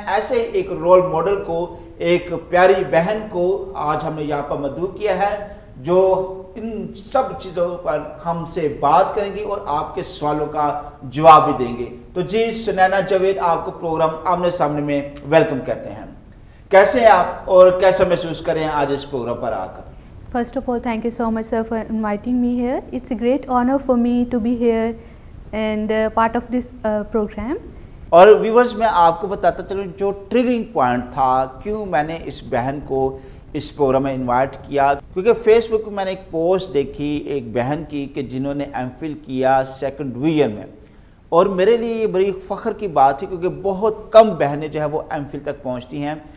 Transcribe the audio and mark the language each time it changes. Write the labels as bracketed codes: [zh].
[ur] ایسے ایک role model کو ایک پیاری بہن کو آج ہم نے یہاں پر مدعو کیا ہے جو ان سب چیزوں پر ہم سے بات کریں گی اور آپ کے سوالوں کا جواب بھی دیں گے. تو جی سنینا جاوید آپ کو پروگرام آمنے سامنے میں ویلکم کہتے ہیں. کیسے ہیں آپ اور کیسا محسوس کریں آج اس پروگرام پر آ کر؟ [en] First of all, thank you so much, sir, for inviting me here. It's a great honor for me to be here and part of this program. [ur] اور ویورز میں آپ کو بتاتا چلوں جو ٹریگرنگ پوائنٹ تھا کیوں میں نے اس بہن کو اس پروگرام میں انوائٹ کیا، کیونکہ فیس بک پہ میں نے ایک پوسٹ دیکھی ایک بہن کی کہ جنہوں نے ایم فل کیا 2nd ڈویژن میں. اور میرے لیے یہ بڑی فخر کی بات ہے کیونکہ بہت کم بہنیں جو ہے وہ ایم فل تک پہنچتی ہیں.